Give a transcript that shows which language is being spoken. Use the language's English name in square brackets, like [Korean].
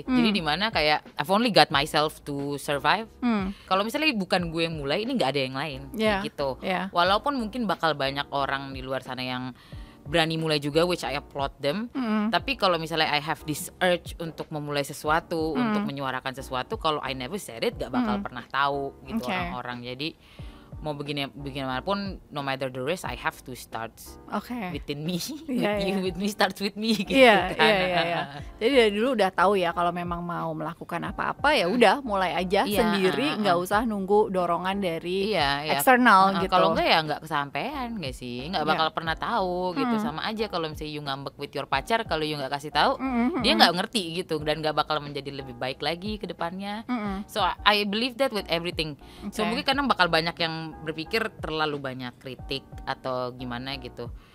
[Indonesian] Jadi dimana kayak [English] I've only got myself to survive. [Indonesian] Kalau misalnya bukan gue yang mulai, ini nggak ada yang lain, kayak gitu. Walaupun mungkin bakal banyak orang di luar sana yang berani mulai juga, [English] which I applaud them. [Indonesian] Tapi kalau misalnya [English] I have this urge [Indonesian] untuk memulai sesuatu, untuk menyuarakan sesuatu, kalau [English] I never said it, [Indonesian] gak bakal pernah tahu gitu orang-orang. Jadi mau bagaimanapun, [English] no matter the risk, I have to start within me. With me starts with me [Indonesian] gitu kan. Iya. Jadi dari dulu udah tahu ya kalau memang mau melakukan apa-apa ya udah mulai aja sendiri, nggak usah nunggu dorongan dari eksternal gitu. Kalau enggak ya nggak kesampean nggak sih, nggak bakal pernah tahu gitu. Sama aja kalau misalnya you ngambek with your pacar, kalau you nggak kasih tahu, dia nggak ngerti gitu dan nggak bakal menjadi lebih baik lagi ke depannya. [English] So I believe that with everything. [Indonesian] So mungkin kadang bakal banyak yang berpikir terlalu banyak kritik atau gimana gitu.